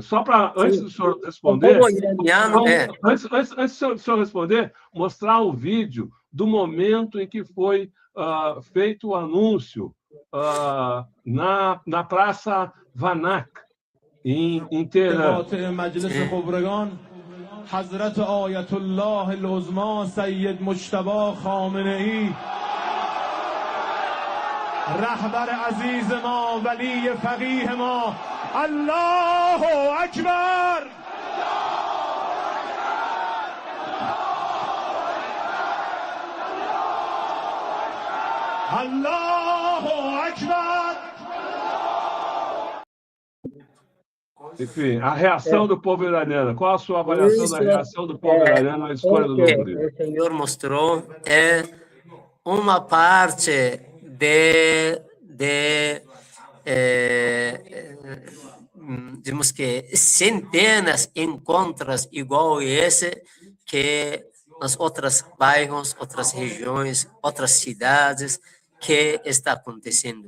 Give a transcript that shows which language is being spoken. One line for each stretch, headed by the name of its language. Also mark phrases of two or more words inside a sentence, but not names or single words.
Portuguese: Só para, antes do senhor responder, o povo iraniano, antes do senhor responder, mostrar o vídeo do momento em que foi feito o anúncio na Praça Vanak, em Teherã.
Persian: حضرت آیت الله العظما سید مجتبی خامنه‌ای رهبر عزیز ما ولی فقیه ما
Arabic: الله اکبر الله اکبر.
Portuguese: Enfim, a reação do povo iraniano. Qual a sua avaliação da reação do povo iraniano à escolha do novo líder? O senhor mostrou uma parte digamos que centenas de encontros igual esse que nas outros bairros, outras regiões, outras cidades que está acontecendo.